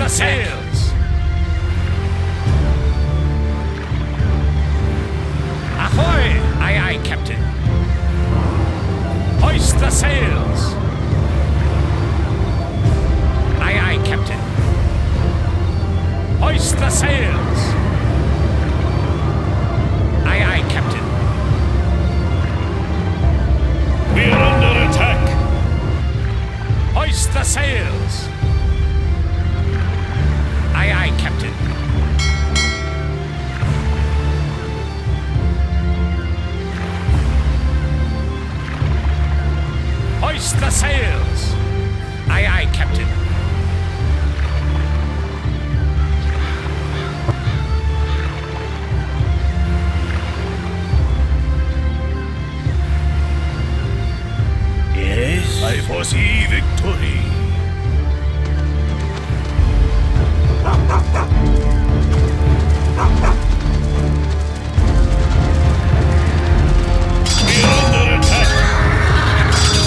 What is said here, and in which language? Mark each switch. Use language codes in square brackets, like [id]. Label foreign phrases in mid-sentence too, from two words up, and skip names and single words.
[en] deck. sails! Ahoy! Aye, aye, Captain. Hoist the sails! Aye, aye, Captain. Hoist the sails! Aye, aye, Captain. We're under attack! Hoist the sails! Aye, aye, Captain. Hoist the sails! Aye, aye, Captain. Yes? I foresee victory! We're under attack!